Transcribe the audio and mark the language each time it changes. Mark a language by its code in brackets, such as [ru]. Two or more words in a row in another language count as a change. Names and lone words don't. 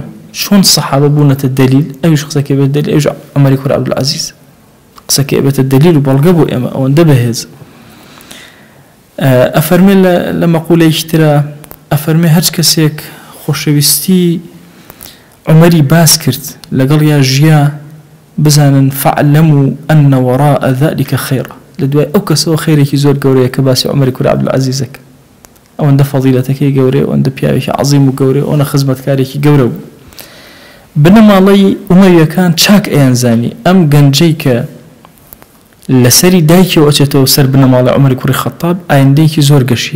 [ckb] چۆن سەحابە بوونەتە دەلیل، ئەویش قسەکەی بێت دەلیل، ئەویش عومەری کوڕ عەبدولعەزیز قسەکەی بێتە دەلیل و بەڵگە بۆ ئێمە، ئەوەندە بەهێز. ئەفەرمێ لە مەقولەیەکی ترە ئەفەرمێ هەر کەسێک خۆشەویستی عومەری باس کرد لەگەڵ یا ژیا بزانن [ar] فعلموا أن وراء ذلك خيرا، [ckb] لە دوای ئەو کەسەوە خێرێکی زۆر گەورەیە کە باسی عومەری کوڕ عەبدولعەزیزەکە. ئەوەندە فەضیلەتەکەی گەورەیە، ئەوەندە پیاوێکی عەظیم و گەورەیە، ئەوەندە خزمەتکارێکی گەورە بوو. بنەماڵەی ئومەویەکان چاک ئەیانزانی ئەم گەنجەی کە لەسەری دایکەوە ئەچێتەوە سەر بنەماڵە عومەری کوڕی خەتاب ئایندەیەکی زۆر گەشی.